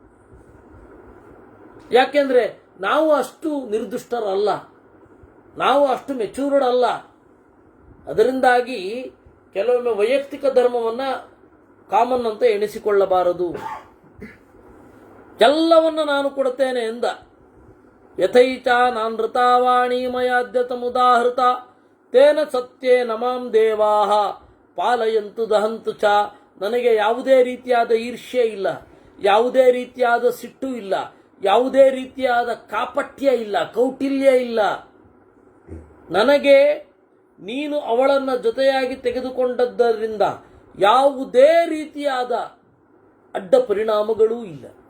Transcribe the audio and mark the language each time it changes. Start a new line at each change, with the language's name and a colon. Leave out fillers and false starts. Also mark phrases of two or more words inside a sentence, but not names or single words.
Kannada: ಯಾಕೆಂದ್ರೆ ನಾವು ಅಷ್ಟು ನಿರ್ದುಷ್ಟರಲ್ಲ, ನಾವು ಅಷ್ಟು ಮೆಚೂರ್ಡ್ ಅಲ್ಲ. ಅದರಿಂದಾಗಿ ಕೆಲವೊಮ್ಮೆ ವೈಯಕ್ತಿಕ ಧರ್ಮವನ್ನು ಕಾಮನ್ ಅಂತ ಎಣಿಸಿಕೊಳ್ಳಬಾರದು. ಎಲ್ಲವನ್ನು ನಾನು ಕೊಡುತ್ತೇನೆ ಎಂದ.
Sanskrit: ಯಥೈಚ ನಾನೃತಾವಾಣಿ ಮಯಾದ್ಯತಮುದಾಹೃತ ತೇನ ಸತ್ಯೇ ನಮಾಂ ದೇವಾಹ ಪಾಲಯಂತು ದಹಂತು ಚ.
Kannada: ನನಗೆ ಯಾವುದೇ ರೀತಿಯಾದ ಈರ್ಷ್ಯೆ ಇಲ್ಲ, ಯಾವುದೇ ರೀತಿಯಾದ ಸಿಟ್ಟು ಇಲ್ಲ, ಯಾವುದೇ ರೀತಿಯಾದ ಕಾಪಟ್ಯ ಇಲ್ಲ, ಕೌಟಿಲ್ಯ ಇಲ್ಲ. ನನಗೆ ನೀನು ಅವಳನ್ನು ಜೊತೆಯಾಗಿ ತೆಗೆದುಕೊಂಡದ್ದರಿಂದ ಯಾವುದೇ ರೀತಿಯಾದ ಅಡ್ಡ ಪರಿಣಾಮಗಳೂ ಇಲ್ಲ.